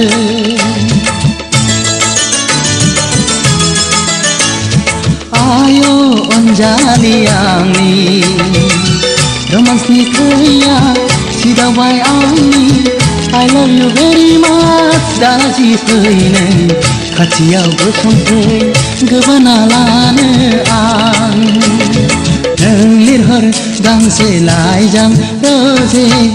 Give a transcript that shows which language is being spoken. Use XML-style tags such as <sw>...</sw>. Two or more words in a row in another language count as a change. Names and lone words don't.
<brx>आय' अनजालि आंनि रोमान्सनि थैया सिदावबाय आंनि</brx> <en>I love you very much</en> <brx>दालासि फै नों खाथियाव गसंफै गोबाना लानो आं नों लिरहर गांसे लाइजां रोजे</brx>